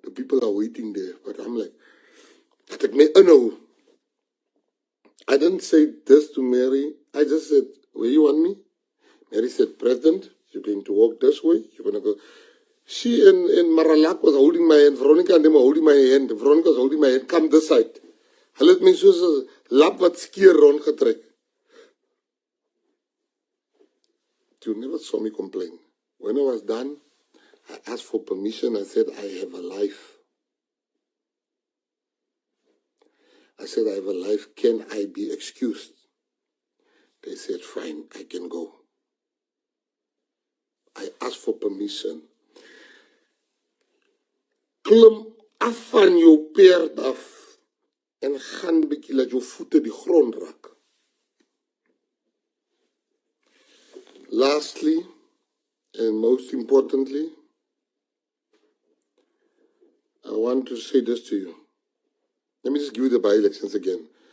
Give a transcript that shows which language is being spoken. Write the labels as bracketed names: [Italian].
[English] The people are waiting there. But I'm like, no. I didn't say this to Mary. I just said, where you want me? Mary said, President, you're going to walk this way. You're going to go. She and Maralak was holding my hand. Veronica and them were holding my hand. Veronica was holding my hand. Come this side. [Afrikaans] Hulle het my soos 'n lap wat skeer rondgetrek. [English] You never saw me complain. When I was done, I asked for permission. I said, I have a life. I said, I have a life. Can I be excused? They said, fine, I can go. I asked for permission. [Afrikaans] Klim af van jou perd af en gaan bietjie laat jou voete die grond raak. [English] Lastly, and most importantly, I want to say this to you. Let me just give you the by-elections again.